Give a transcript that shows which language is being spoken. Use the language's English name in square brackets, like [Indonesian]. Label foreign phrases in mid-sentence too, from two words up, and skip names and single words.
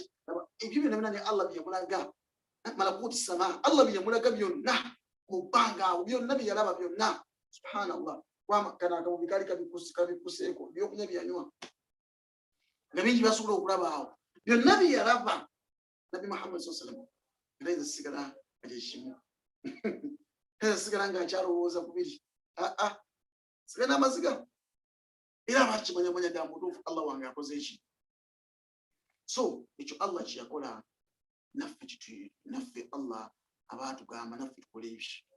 [Ganda] Ebyo byonna ne Allah byamulaga [Arabic] ملكوت السماء [Ganda] Allah byamulaga byonna mu bbanga awo byonna byalaba byonna subhanallah. Kana akabubi kali kabikuseeko ebyokunywa byanywa nga bingi basobola okulaba awo byonna byalaba Nabi Muhammad [Arabic] صلى الله عليه وسلم [Ganda] era ezasigala ekimu ezasigala ng'akyalowooza ku biri sigala n'amaziga era bakimanyamanya ddala mutuufu Allah wange akoze eki. So ekyo Allah kyeyakola naffe Allah abaatugamba naffe tukole ebyo.